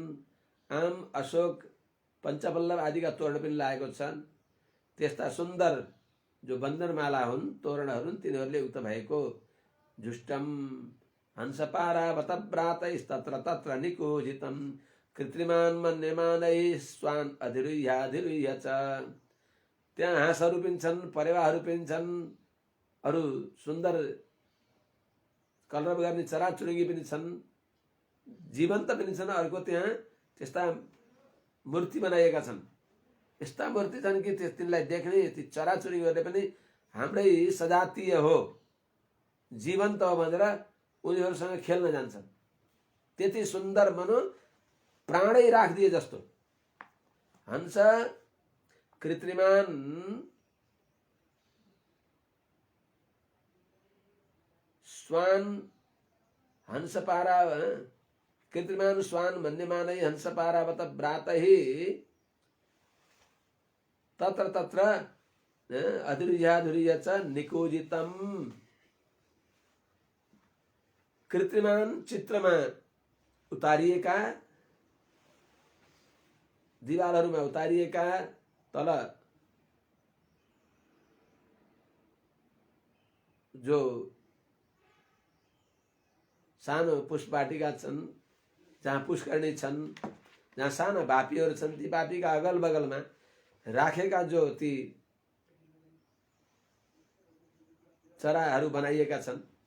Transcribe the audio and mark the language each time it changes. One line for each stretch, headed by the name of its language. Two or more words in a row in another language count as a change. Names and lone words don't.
Nepali: आम अशोक पञ्चपल्लव आदिका तोरण पनि लागेको छन्। त्यस्ता सुन्दर जो बन्धनमाला हुन्, तोरणहरू तिनीहरूले युक्त भएको
Sanskrit: जुष्टम हंसपारावत व्रातैस्तत्र तत्र निकोजितं कृत्रिमान मन्यमानैः स्वान् अधिरुह्याधिरुह्य च।
Nepali: त्यहाँ हाँसहरू पनि छन्, परेवाहरू पनि छन्, अरू सुन्दर कलरव गर्ने चराचुरुङ्गी पनि छन्, जीवन्त पनि छन्। अर्को त्यहाँ त्यस्ता मूर्ति बनाइएका छन्। यस्ता मूर्ति छन् कि तिनलाई देख्ने ती चराचुरुङ्गीहरूले पनि हाम्रै सजातीय हो, जीवन्त हो भनेर उनीहरूसँग खेल्न जान्छन्। त्यति सुन्दर मनो प्राणै राखिदिए जस्तो।
Sanskrit: हंस कृत्रिमान स्वान हंसपारा कृत्रिमान स्वान मन्यमानै हंसपारावत व्रातैः तत्र तत्र अधिरुह्याधिरुह्य च निकोजितं।
Nepali: कृत्रिमान चित्रमा उतारिएका, दिवालहरूमा उतारिएका, तल जो सानो पुष्पवाटिका छन्, जहाँ पुष्करणी छन्, जहाँ साना बापीहरू छन्, ती बापीका अगल बगलमा राखेका जो ती चराहरू बनाइएका छन्,